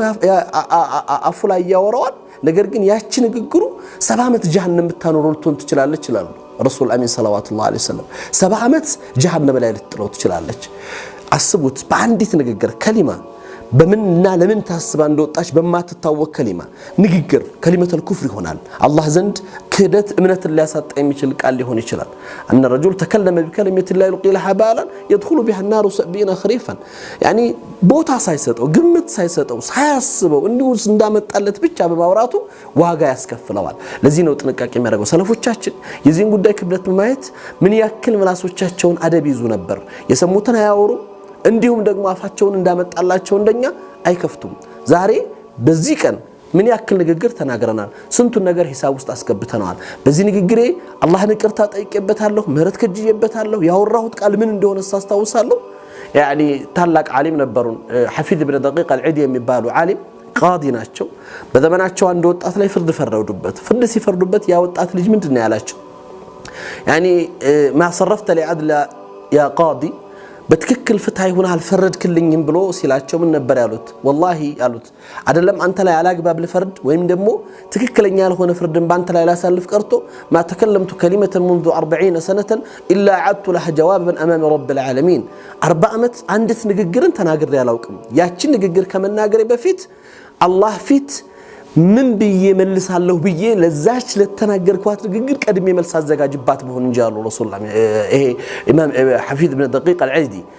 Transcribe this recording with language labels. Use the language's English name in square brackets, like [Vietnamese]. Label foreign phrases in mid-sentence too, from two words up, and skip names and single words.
[Amharic] አፉ ላይ ያወራዋል ነገር ግን ያቺ ንግግሩ 70 ዓመት ጀሃነም ብታኖረው ልትሆን ትችላለች ይላሉ ረሱል አሚን [Arabic] صلى الله عليه وسلم [Amharic] 70 ዓመት ጀሃነም ላይ ልትጥለው ትችላለች አስቡት በአንዲት ንግግር ከሊማ በምንና ለምን ታስባ እንደወጣች በማትታወቅ ከሊማ ንግግር [Arabic] كلمة الكفر [Amharic] ይሆናል አላህ ዘንድ ክህደት እምነትን ሊያሳጣ የሚችል ቃል ሊሆን ይችላል [Arabic] أن الرجل تكلم بكلمة لا يلقي لها بالا يدخل بها النار 70 خريفا يعني [Amharic] ቦታ ሳይሰጠው ግምት ሳይሰጠው ሳያስበው እንዲሁ እንዳመጣለት ብቻ በማውራቱ ዋጋ ያስከፍለዋል ለዚህ ነው ጥንቃቄ የሚያደርገው ሰለፎቻችን የዚህን ጉዳይ ክብደት በማየት ምን ያክል ምላሶቻቸውን አደብ ይዙ ነበር የሰሙትን አያወሩ እንዲሁም ደግሞ አፋቸውን እንዳመጣላቸው እንደኛ አይከፍቱም ዛሬ በዚህ ቀን ምን ያክል ንግግር ተናግረናል ስንቱን ነገር ሂሳብ ውስጥ አስገብተናል በዚህ ንግግሬ አላህን ይቅርታ ጠይቄበታለሁ ምህረት ከጅዬበታለሁ ያወራሁት ቃል ምን እንደሆነ ሳስታውሳለሁ يعني ታላቅ ዓሊም ነበሩን ሐፊዝ ኢብኑ ደቂቅ አልዒዲ የሚባሉ ዓሊም ቃዲ ናቸው በዘመናቸው አንድ ወጣት ላይ ፍርድ ፈረዱበት ፍርድ ሲፈርዱበት ያ ወጣት ልጅ ምንድነው ያላቸው [Arabic] يعني ما صرفت لعدل يا قاضي [Amharic] በትክክል ፍትሃ ይሆናል አልፈረድክልኝም ብሎ ሲላቸው ምን ነበር ያሉት والله ያሉት አይደለም አንተ ላይ አላግባብ ለፈርድ ወይም ደግሞ ትክክለኛ ያልሆነ ፍርድን ባንተ ላይ ላሳልፍ ቀርቶ [Arabic] ما تكلمت كلمه منذ 40 سنه الا عدت لها جوابا امام رب العالمين [Amharic] 40 ዓመት አንዲት ንግግርን ተናግሬ ያላውቅም ያቺ ንግግር ከመናገሬ በፊት አላህ ፊት ምን ብዬ መልሳለሁ ብዬ ለዛች ለተናገርኳት ንግግር ቀድሜ መልስ አዘጋጅባት በሆነ እንጂ አሉ ረሱላህ ይሄ ኢማም ሐፊዝ ኢብኑ ደቂቅ አልዒዲ